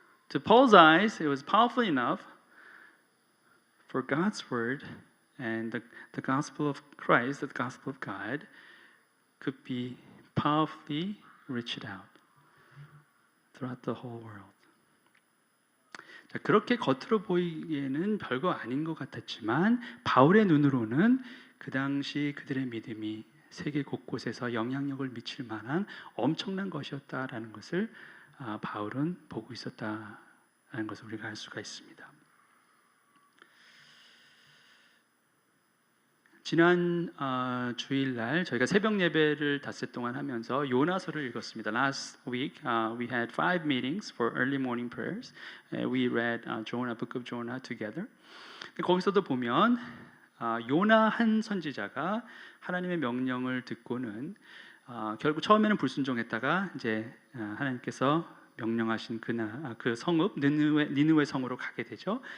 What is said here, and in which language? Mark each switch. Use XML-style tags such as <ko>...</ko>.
<en>To Paul's eyes, it was powerful enough for God's word and the gospel of Christ, the gospel of God, could be powerfully reached out throughout the whole world.</en> <ko>자, 그렇게 겉으로 보이기에는 별거 아닌 것 같았지만 바울의 눈으로는 그 당시 그들의 믿음이 세계 곳곳에서 영향력을 미칠 만한 엄청난 것이었다라는 것을 바울은 보고 있었다라는 것을 우리가 알 수가 있습니다. 지난 주일날 저희가 새벽 예배를 닷새 동안 하면서 요나서를 읽었습니다.</ko> <en>Last week we had 5 meetings for early morning prayers. We read Jonah, Book of Jonah together.</en> <ko>거기서도 보면 요나 한 선지자가 하나님의 명령을 듣고는 결국 처음에는 불순종했다가 이제 하나님께서 명령하신 그 성읍 니느웨 성으로 가게 되죠.</ko>